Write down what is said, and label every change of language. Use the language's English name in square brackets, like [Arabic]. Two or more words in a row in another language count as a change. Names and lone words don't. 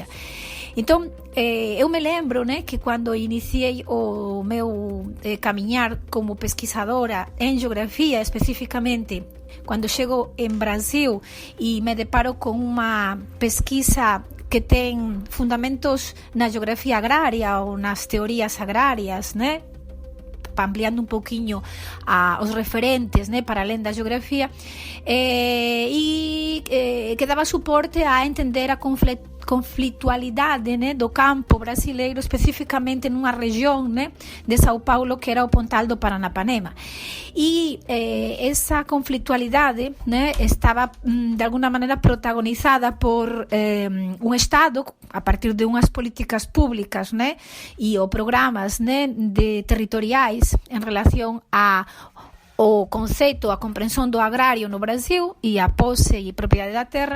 [Galician] Entón, eu me lembro, né, que cando iniciei o meu camiñar como pesquisadora en geografía, especificamente cando chego en Brasil e me deparo con unha pesquisa que ten fundamentos na geografía agraria ou nas teorías agrarias, né, ampliando un pouquiño os referentes, né, para alén da geografía, e que daba suporte a entender a conflitualidade, né, do campo brasileiro, especificamente nunha región, né, de São Paulo que era o Pontal do Paranapanema. E esa conflitualidade, né, estaba de alguna maneira protagonizada por un Estado a partir de unhas políticas públicas, né, e ou programas, né, de territoriais en relación ao conceito, a comprensión do agrario no Brasil e a posse e propiedade da terra.